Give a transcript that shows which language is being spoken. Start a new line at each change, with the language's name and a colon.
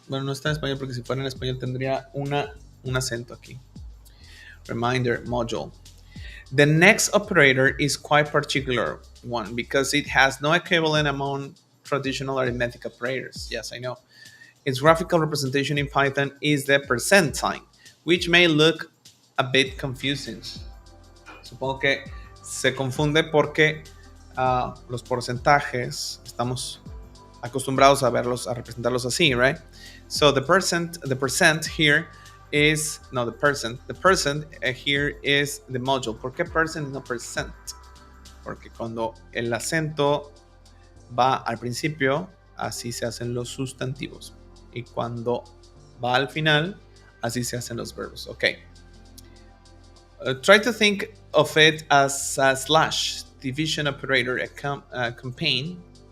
Spanish: Bueno, no está en español porque si fuera en español tendría un acento aquí.
English: Reminder, module. The next operator is quite particular one because it has no equivalent among traditional arithmetic operators. Yes, I know. Its graphical representation in Python is the percent sign, which may look a bit confusing.
Spanish: Supongo que se confunde porque los porcentajes estamos acostumbrados a representarlos así, right?
English: So the percent here is the percent here is the module.
Spanish: ¿Por qué percent y no percent? Porque cuando el acento va al principio, así se hacen los sustantivos. Y cuando va al final, así se hacen los verbos.
English: Okay. Try to think of it as a slash division operator, a campaign.